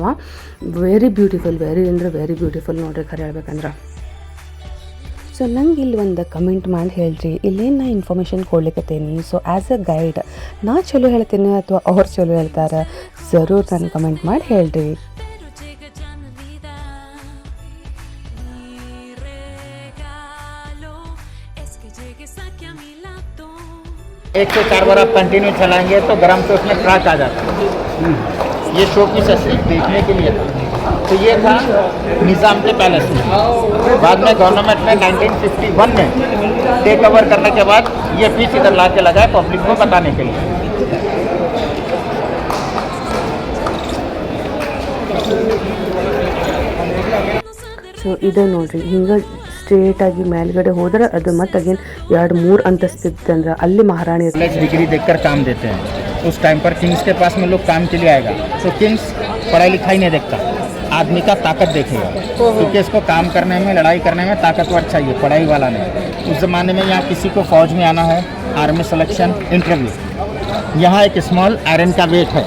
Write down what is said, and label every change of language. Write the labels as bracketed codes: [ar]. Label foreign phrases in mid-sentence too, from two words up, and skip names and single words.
[en] very beautiful, very beautiful [kn] ನೋಡ್ರಿ ಖರೆ ಹೇಳ್ಬೇಕಂದ್ರೆ. ಸೊ ನಂಗೆ ಇಲ್ಲಿ ಒಂದು ಕಮೆಂಟ್ ಮಾಡಿ ಹೇಳ್ರಿ, ಇಲ್ಲೇನು ನಾ ಇನ್ಫಾರ್ಮೇಷನ್ ಕೊಡ್ಲಿಕ್ಕತ್ತೀನಿ. ಸೊ [en] as a guide [kn] ನಾ ಚಲೋ ಹೇಳ್ತೀನಿ ಅಥವಾ ಅವ್ರು ಚಲೋ ಹೇಳ್ತಾರೆ, ಜರೂರ್ ನಾನು ಕಮೆಂಟ್ ಮಾಡಿ ಹೇಳ್ರಿ. [hi] एक से 4 बार आप कंटिन्यू चलाएंगे तो गरम से उसमें ट्रैक आ जाता है. ये शो की सिर्फ देखने के लिए था. तो ये था निज़ाम के पैलेस में. बाद में गवर्नमेंट ने 1951 में [en] take over [hi] करने के बाद ये पीस इधर ला के लगाए पब्लिक को बताने के लिए. [kn] ಸೊ ಇದು ನೋಡ್ರಿ, ಹಿಂಗೆ ಸ್ಟ್ರೇಟಾಗಿ ಮೇಲ್ಗಡೆ ಹೋದ್ರೆ ಅದು ಮತ್ತೆ ಅಗೇನ್ 2-3 ಅಂತಸ್ತಿತ್ತಂದ್ರೆ ಅಲ್ಲಿ ಮಹಾರಾಣಿ [hi] डिग्री देखकर काम देते हैं. उस टाइम पर किंग्स के पास में लोग काम के लिए आएगा. तो किंग्स पढ़ाई लिखाई नहीं देखता, आदमी का ताकत देखेगा, क्योंकि इसको काम करने में, लड़ाई करने में ताकतवर चाहिए, पढ़ाई वाला नहीं. उस ज़माने में यहाँ किसी को फौज में आना है, [en] army selection, [hi] इंटरव्यू, यहाँ एक [en] small iron [hi] का वेट है.